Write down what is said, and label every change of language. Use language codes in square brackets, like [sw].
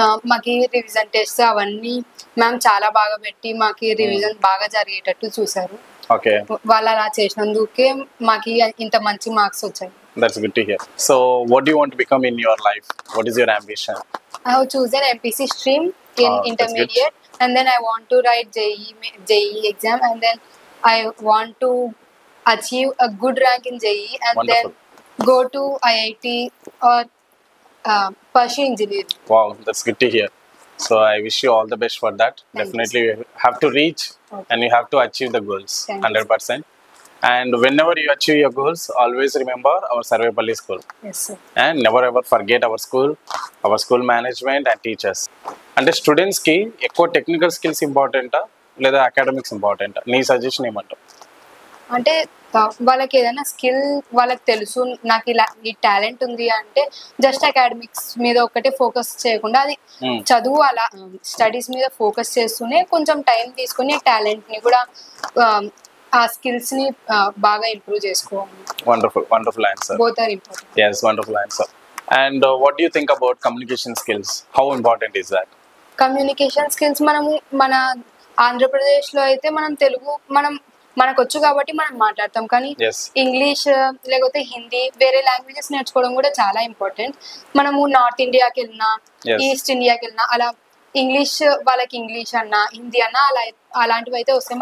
[te] మాకి revision test అవన్నీ ma'am చాలా బాగా పెట్టి మాకి రివిజన్ బాగా జరిగేటట్టు చూసారు. వాళ్ళు అలా చేసినందుకే మాకి ఇంత మంచి మార్క్స్ వచ్చాయి. [en] That's good to hear. So what do you want to become in your life? What is your ambition? I have chosen MPC stream in intermediate, and then I want to write JEE exam, and then I want to achieve a good rank in JEE, and Wonderful. then go to IIT or pursue engineering. Wow, that's good to hear. So I wish you all the best for that. Definitely you have to reach and you have to achieve the goals. 100%. And whenever you achieve your goals, always remember our Sarvepalli school. Yes, sir. And never ever forget our school management and teachers. And students [te] ki ekko [en] technical skills important [te] లేదా academics important? నీ suggestion ఏమంటావు? అంటే వాళ్ళకి ఏదైనా skill వాళ్ళకి తెలుసు, నాకు ఇలా ఈ టాలెంట్ ఉంది అంటే జస్ట్ అకాడమిక్స్ మీద ఒకటే ఫోకస్ చేయకుండా అది చదువు అలా స్టడీస్ మీద ఫోకస్ చేస్తూనే కొంచెం టైం తీసుకుని టాలెంట్ ని కూడా ఆ స్కిల్స్ ని బాగా ఇంప్రూవ్ చేసుకోవాలి. [en] Wonderful answer. Both are important. Yes, wonderful answer. And what do you think about communication skills? How important is that? [te] Communication skills మనము మన ఆంధ్రప్రదేశ్ లో అయితే మనం తెలుగు మనకు వచ్చు కాబట్టి మనం మాట్లాడతాం, కానీ ఇంగ్లీష్ లేకపోతే హిందీ వేరే లాంగ్వేజెస్ నేర్చుకోవడం కూడా చాలా ఇంపార్టెంట్. మనము నార్త్ ఇండియాకి వెళ్ళినా ఈస్ట్ ఇండియాకి వెళ్ళినా అలా ఇంగ్లీష్ వాళ్ళకి ఇంగ్లీష్ అన్నా హిందీ అన్నా అలాంటివి అయితే వస్తాయి.